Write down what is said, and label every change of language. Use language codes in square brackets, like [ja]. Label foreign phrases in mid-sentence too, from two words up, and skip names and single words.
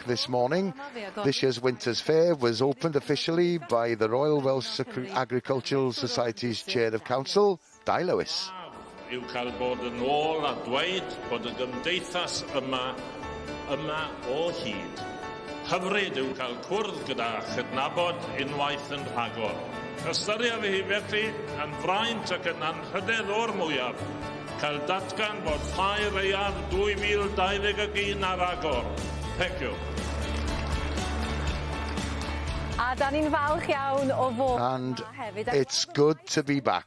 [en] this morning, this year's Winter Ffair was opened officially by the Royal Welsh Agricultural Society's Chair of Council, Di Lewis. [cy] Yw cael bod yn ôl a dweud bod y gymdeithas yma o hyd. Hyfryd yw cael cwrdd gyda chydnabod unwaith yn rhagor. Ystyriaf hi felly yn fraint ac yn anrhydedd o'r mwyaf cael datgan bod ffair Iar 2021 ar agor. [en] Thank you. And it's good to be back.